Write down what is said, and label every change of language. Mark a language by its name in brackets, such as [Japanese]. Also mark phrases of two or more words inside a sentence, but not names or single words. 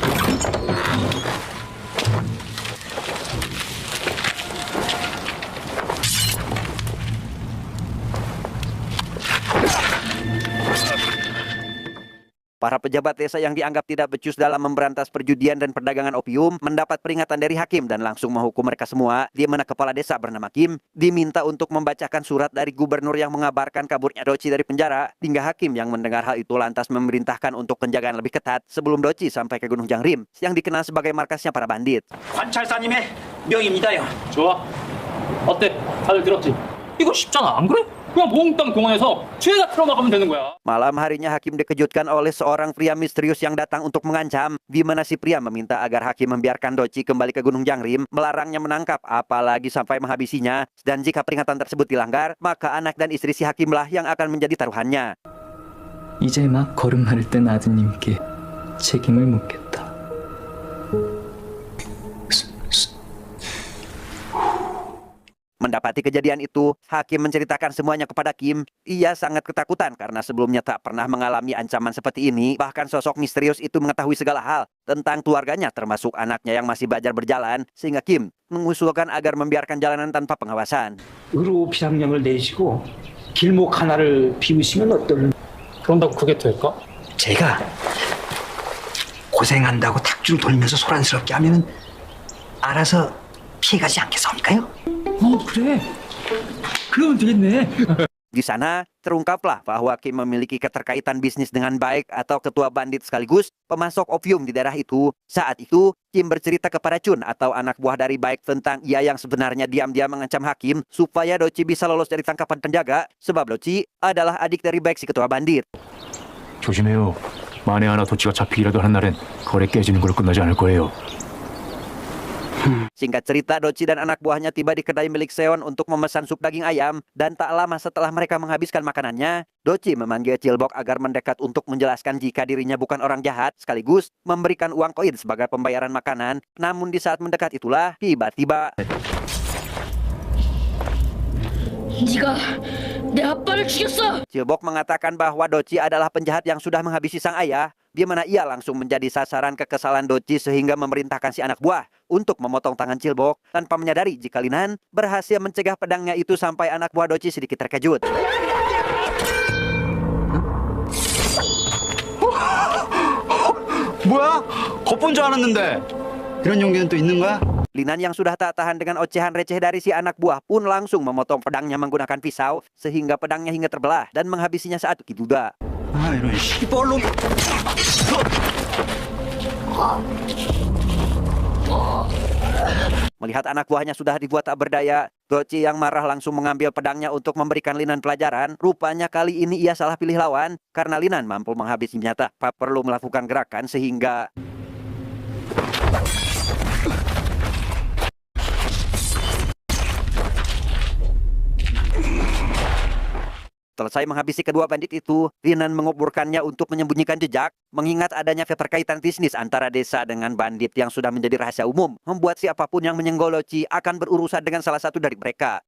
[Indonesian] Para pejabat desa yang dianggap tidak becus dalam memberantas perjudian dan perdagangan opium mendapat peringatan dari hakim dan langsung menghukum mereka semua, di mana kepala desa bernama Kim diminta untuk membacakan surat dari gubernur yang mengabarkan kaburnya Doci dari penjara, hingga hakim yang mendengar hal itu lantas memerintahkan untuk penjagaan lebih ketat sebelum Doci sampai ke Gunung Jangrim yang dikenal sebagai markasnya para bandit. [Korean] 관찰사님의 명입니다요. 좋아. 어때? 다들 들었지? 이거 쉽잖아, 안 그래? 그냥 몽땅 공원에서 죄다 틀어막으면 되는 거야. [Indonesian] Malam harinya hakim dikejutkan oleh seorang pria misterius yang datang untuk mengancam, di mana si pria meminta agar hakim membiarkan Doci kembali ke Gunung Jangrim, melarangnya menangkap apalagi sampai menghabisinya, dan jika peringatan tersebut dilanggar, maka anak dan istri si hakimlah yang akan menjadi taruhannya. [Korean] 이제 막 걸음마를 뜬 아드님께 책임을 묻겠다. [Indonesian] Mendapati kejadian itu, hakim menceritakan semuanya kepada Kim. Ia sangat ketakutan karena sebelumnya tak pernah mengalami ancaman seperti ini. Bahkan sosok misterius itu mengetahui segala hal tentang keluarganya, termasuk anaknya yang masih belajar berjalan, sehingga Kim mengusulkan agar membiarkan jalanan tanpa pengawasan. [Korean] 의료 비상령을 내시고 길목 하나를 비우시면 어떨? 그런다고 그게 될까? 제가 고생한다고 탁줄 돌면서 소란스럽게 하면 알아서 피해가지 않겠습니까요? 그래. 그러면 되겠네. [Indonesian] Di sana, terungkaplah bahwa Kim memiliki keterkaitan bisnis dengan Baek atau ketua bandit sekaligus pemasok opium di daerah itu. Saat itu, Kim bercerita kepada Chun atau anak buah dari Baek tentang ia yang sebenarnya diam-diam mengancam hakim supaya Doci bisa lolos dari tangkapan penjaga, sebab Doci adalah adik dari Baek si ketua bandit. [Korean] 조심해요. 만에 하나 도치가 잡히기라도 하는 날엔 거래 깨지는 걸로 끝나지 않을 거예요. [Indonesian] Singkat cerita, Doci dan anak buahnya tiba di kedai milik Seon untuk memesan sup daging ayam, dan tak lama setelah mereka menghabiskan makanannya, Doci memanggil Chilbok agar mendekat untuk menjelaskan jika dirinya bukan orang jahat, sekaligus memberikan uang koin sebagai pembayaran makanan. Namun di saat mendekat itulah, tiba-tiba [Korean] 네가 내 아빠를 죽였어! [Indonesian] Chilbok mengatakan bahwa Doci adalah penjahat yang sudah menghabisi sang ayah, di mana ia langsung menjadi sasaran kekesalan Doci sehingga memerintahkan si anak buah untuk memotong tangan Chilbok tanpa menyadari jika Linan berhasil mencegah pedangnya itu sampai anak buah Doci sedikit terkejut. [Korean] 뭐야? 겉본 줄 알았는데 이런 용기는 또 있는 거야? [Indonesian] Linan yang sudah tak tahan dengan ocehan receh dari si anak buah pun langsung memotong pedangnya menggunakan pisau sehingga pedangnya hingga terbelah dan menghabisinya saat itu juga. [Korean] 아 이런 시벌놈. [Indonesian] Melihat anak buahnya sudah dibuat tak berdaya, Doci yang marah langsung mengambil pedangnya untuk memberikan Linan pelajaran. Rupanya kali ini ia salah pilih lawan karena Linan mampu menghabisinya tanpa perlu melakukan gerakan sehingga selesai menghabisi kedua bandit itu, Linan menguburkannya untuk menyembunyikan jejak, mengingat adanya keterkaitan bisnis antara desa dengan bandit yang sudah menjadi rahasia umum, membuat siapapun yang menyenggol Doci akan berurusan dengan salah satu dari mereka.